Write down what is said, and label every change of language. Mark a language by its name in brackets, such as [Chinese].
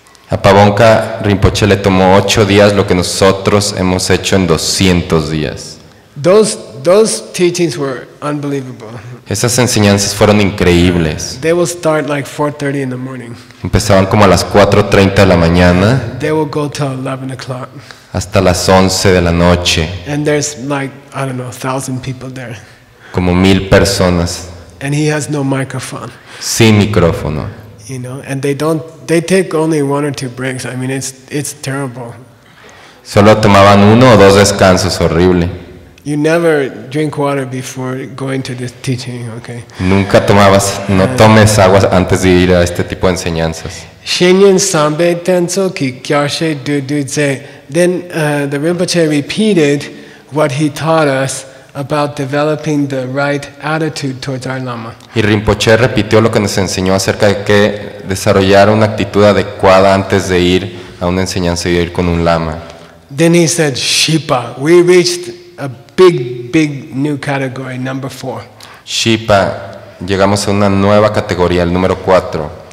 [Spanish] A Pabonka Rinpoche le tomó 8 días lo que nosotros hemos hecho en 200 días. [English] Those teachings were unbelievable. [Spanish] Esas enseñanzas fueron increíbles. [English] They will start like 4:30 in the morning. [Spanish] Empezaban como a las 4:30 de la mañana [English] They will go till 11 o'clock. [Spanish] hasta las 11 de la noche. [English] And there's like, I don't know, 1,000 people there. [Spanish] Como 1000 personas [English] And he has no microphone, [Spanish] sin micrófono. [English] you know, and they take only 1 or 2 breaks. I mean, it's terrible. [Spanish] Solo tomaban 1 o 2 descansos, horrible. [English] You never drink water before going to this teaching, okay? [Spanish] Nunca no tomes agua antes de ir a este tipo de enseñanzas. [Tibetan] Shenyan Sambe Tenso Ki Gyashe Du Ze. [English] Then the Rinpoche repeated what he taught us about developing the right attitude towards our Lama. [Spanish] Y Rinpoche repitió lo que nos enseñó acerca de que desarrollar una actitud adecuada antes de ir a una enseñanza y ir con un lama. [English] Then he said, Shipa. We reached a big new category, number 4. [Spanish] Shipa, llegamos a una nueva categoría, el número 4.